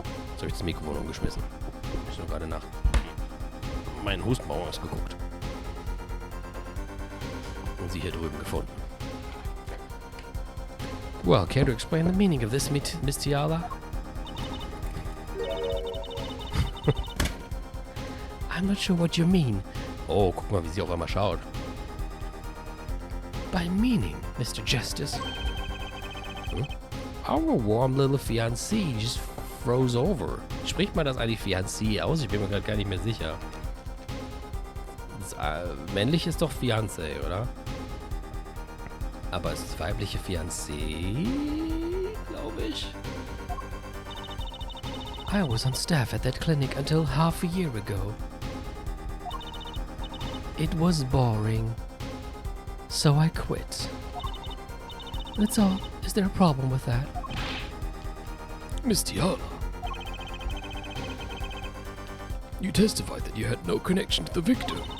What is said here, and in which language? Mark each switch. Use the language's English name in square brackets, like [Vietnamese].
[German] Jetzt habe ich das Mikrofon umgeschmissen. Ich habe gerade nach meinen Hustenbauer ausgeguckt. Und sie hier drüben gefunden. [English] Well, care to explain the meaning of this, Miss Tiala? I'm not sure what you mean. [German] Oh, guck mal, wie sie auf einmal schaut. [English] By meaning, Mr. Justice. Our warm little fiancé just froze over. [German] Spricht man das eigentlich Fiancé aus? Ich bin mir gerade gar nicht mehr sicher. Das, männlich ist doch Fiancé, oder? Aber es ist weibliche Fiancé, glaube ich. [English] I was on staff at that clinic until half a year ago. It was boring, so I quit. That's all. Is there a problem with that? Miss Tiala, you testified that you had no connection to the victim.